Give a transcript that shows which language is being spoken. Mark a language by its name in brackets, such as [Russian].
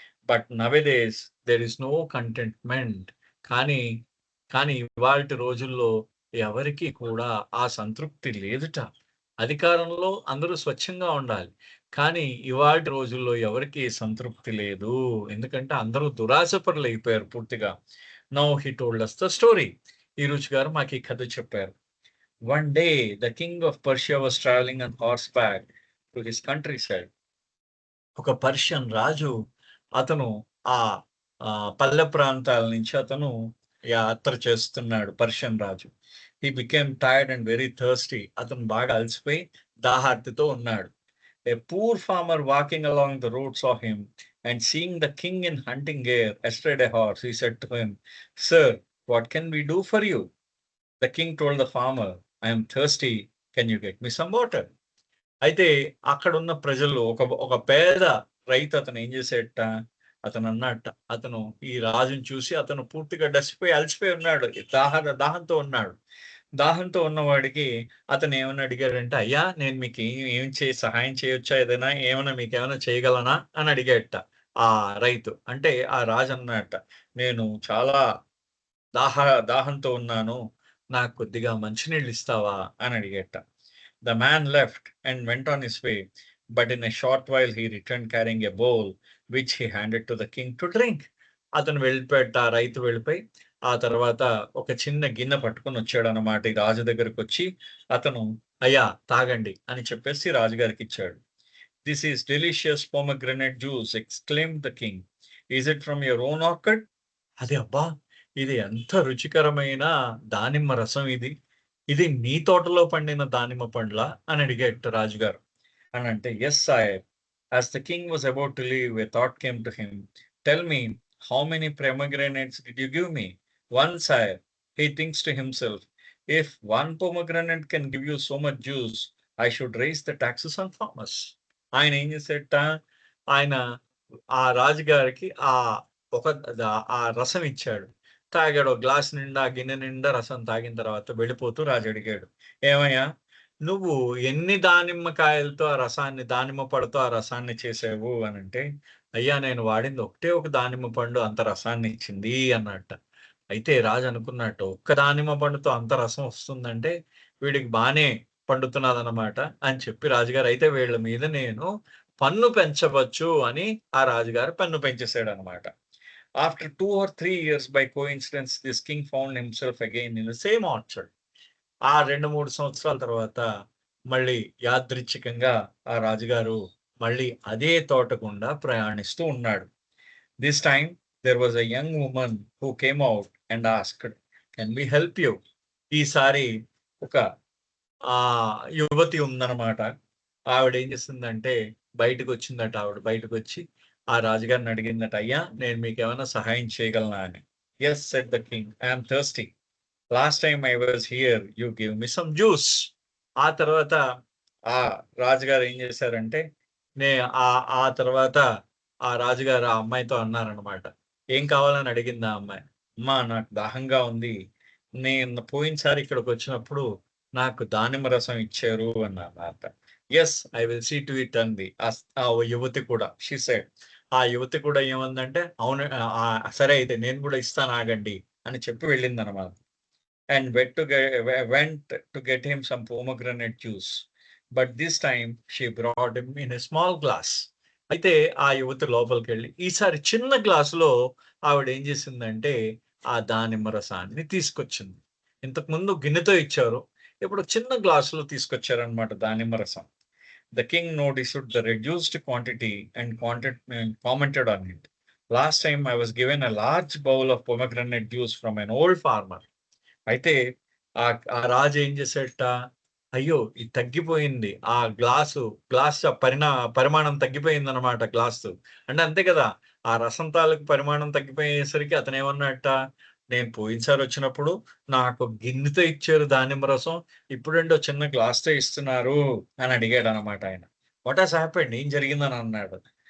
[English] But nowadays there is no contentment. [Telugu] కానీ, ఇవాల్టి రోజుల్లో ఎవరికీ కూడా ఆ సంతృప్తి లేదుట. అధికారంలో అందరూ స్వచ్ఛంగా ఉండాలి. కానీ ఇవాల్టి రోజుల్లో ఎవరికీ సంతృప్తి లేదు. ఎందుకంటే అందరూ దురాశపరులైపోయారు పూర్తిగా. [English] Now he told us the story. [Telugu] ఈరోజు గారు మాకు ఈ కథ చెప్పారు. [English] One day, the king of Persia was traveling on horseback to his countryside. [Telugu] ఒక పర్షియన్ రాజు అతను ఆ పల్లె ప్రాంతాల నుంచి అతను యాత్ర చేస్తున్నాడు. Persian Raju. [English] He became tired and very thirsty. [Telugu] అతను బాగా అలసిపోయి దాహార్తితో ఉన్నాడు. [English] A poor farmer walking along the road saw him and seeing the king in hunting gear astride a horse, he said to him, "Sir, what can we do for you?" The king told the farmer, "I am thirsty. Can you get me some water?" [Telugu] అయితే అక్కడున్న ప్రజలు ఒక పేద రైతు అతను ఏం చేసేట అతను అన్నట్ట, అతను ఈ రాజుని చూసి అతను పూర్తిగా డసిపోయి అలసిపోయి ఉన్నాడు. దాహంతో ఉన్నాడు. దాహంతో ఉన్నవాడికి అతను ఏమని అడిగాడంటే, "అయ్యా నేను మీకు ఏం సహాయం చేయొచ్చా? ఏమైనా మీకేమైనా చేయగలనా?" అని అడిగాడట ఆ రైతు. అంటే ఆ రాజు అన్నాడట, "నేను చాలా దాహ దాహంతో ఉన్నాను. నాకు కొద్దిగా మంచినీళ్ళు ఇస్తావా?" అని అడిగాడట. [English] The man left and went on his way, but in a short while he returned carrying a bowl, which he handed to the king to drink. [Telugu] అతను వెళ్ళిపోయాడట. ఆ రైతు వెళ్ళిపోయి, ఆ తర్వాత ఒక చిన్న గిన్నె పట్టుకొని వచ్చాడనమాట. ఈ రాజు దగ్గరకొచ్చి అతను, "అయ్యా తాగండి" అని చెప్పేసి రాజుగారికిచ్చాడు. [English] "This is delicious pomegranate juice," exclaimed the king. "Is it from your own orchard?" [Telugu] అది అబ్బా! ఇది ఎంత రుచికరమైన దానిమ్మ రసం ఇది. ఇది నీ తోటలో పండిన దానిమ్మ పండ్లా? అని అడిగాడట రాజుగారు. అనంటే, [English] "Yes sire." As the king was about to leave, a thought came to him. "Tell me, how many pomegranates did you give me?" "One, sire." He thinks to himself, "If one pomegranate can give you so much juice, I should raise the taxes on farmers." [Telugu] ఆయన ఏం చేసేట, ఆయన ఆ రాజుగారికి ఒక ఆ రసం ఇచ్చాడు. తాగాడు. ఒక గ్లాస్ నిండా, గిన్నె నిండా రసం తాగిన తర్వాత వెళ్ళిపోతూ రాజు అడిగాడు, "ఏమయ్యా! నువ్వు ఎన్ని దానిమ్మకాయలతో ఆ రసాన్ని దానిమ్మ పళ్ళతో ఆ రసాన్ని చేసావు" అనంటే, "అయ్యా! నేను వాడింది ఒకటే ఒక దానిమ్మ పండు అంత రసాన్ని ఇచ్చింది" అన్నట్ట. అయితే రాజు అనుకున్నట్టు, ఒక్క దానిమ్మ పండుతో అంత రసం వస్తుందంటే, వీడికి బానే పండుతున్నదనమాట అని చెప్పి రాజుగారు, "అయితే వీళ్ళ మీద నేను పన్ను పెంచవచ్చు" అని ఆ రాజుగారు పన్ను పెంచేసాడనమాట. [English] After 2 or 3 years, by coincidence, this king found himself again in the same orchard. [Telugu] ఆ 2, 3 సంవత్సరాల తర్వాత మళ్ళీ యాదృచ్చికంగా ఆ రాజుగారు మళ్ళీ అదే తోట గుండా ప్రయాణిస్తూ ఉన్నాడు. [English] This time there was a young woman who came out and asked, "Can we help you?" [Telugu] ఈసారి ఒక యువతి ఉందనమాట. ఆవిడేం చేసిందంటే బయటకొచ్చిందట ఆవిడ. బయటకొచ్చి ఆ రాజుగారిని అడిగిందట, "అయ్యా! నేను మీకేమైనా సహాయం చేయగలనా" అని. [English] "Yes" said the king. "I am thirsty. Last time I was here you give me some juice." [Telugu] ఆ తర్వాత ఆ రాజుగారు ఏం చేశారంటే, నే ఆ తర్వాత ఆ రాజుగారు ఆ అమ్మాయితో అన్నారనమాట. ఏం కావాలని అడిగింది ఆ అమ్మాయి. "అమ్మా నాకు దాహంగా ఉంది. నేను పోయినసారి ఇక్కడికొచ్చినప్పుడు నాకు దానిమ్మ రసం ఇచ్చారు" అన్నమాట. [English] "yes, I will see to it" [Telugu] అంది. ఆ యువతి కూడా. [English] She said. [Telugu] ఆ యువతి కూడా ఏమందంటే, "అవును సరే అయితే నేను కూడా ఇస్తాను ఆగండి" అని చెప్పి వెళ్ళిందనమాట. [English] And went to get him some pomegranate juice. But this time she brought him in a small glass. [Telugu] అయితే ఆ యువతి లోపలికెళ్ళి ఈసారి చిన్న గ్లాసులో ఆవిడేం చేసిందంటే, ఆ దానిమ్మ రసాన్ని తీసుకొచ్చింది. ఇంతకుముందు గిన్నెతో ఇచ్చారు. ఇప్పుడు చిన్న గ్లాసులో తీసుకొచ్చారనమాట దానిమ్మ రసం. [English] The king noticed the reduced quantity and commented on it. "Last time I was given a large bowl of pomegranate juice from an old farmer." [Telugu] అయితే ఆ రాజు ఏం చేసాడట, అయ్యో! ఇది తగ్గిపోయింది. ఆ గ్లాస్ పరిమాణం తగ్గిపోయిందనమాట గ్లాసు. అంటే అంతే కదా! ఆ రసం తాలూకు పరిమాణం తగ్గిపోయేసరికి అతనేమన్నాడట, "నేను పోయినసారి వచ్చినప్పుడు నాకు గిన్నెతో ఇచ్చారు దానిమ్మ రసం. ఇప్పుడేంటో చిన్న గ్లాస్‌తో ఇస్తున్నారు" అని అడిగాడనమాట ఆయన. [English] "What has happened?" [Telugu] ఏం జరిగిందని అన్నాడు.